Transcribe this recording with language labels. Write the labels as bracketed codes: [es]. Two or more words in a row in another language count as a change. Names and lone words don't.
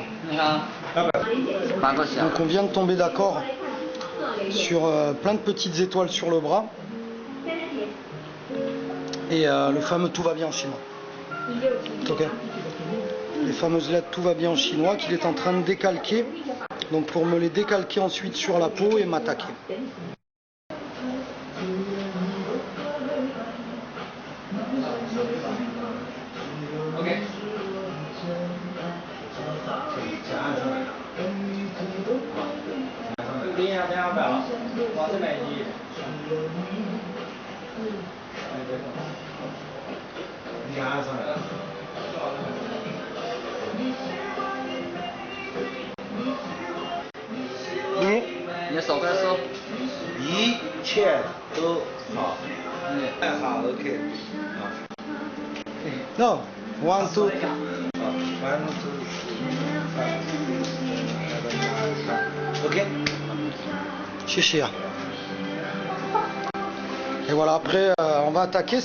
[fr] Donc on vient de tomber d'accord sur plein de petites étoiles sur le bras. Et le fameux tout va bien en chinois. Ok. Les fameuses lettres tout va bien en chinois qu'il est en train de décalquer Donc pour me les décalquer ensuite sur la peau et m'attaquer. [zh] OK。等下摆了，往这边移。你按上来了。你的手开始。一切都好。好 OK。 No, 1, 2. 1, 2, 3. OK. Chichir. [fr] Et voilà, après on va attaquer.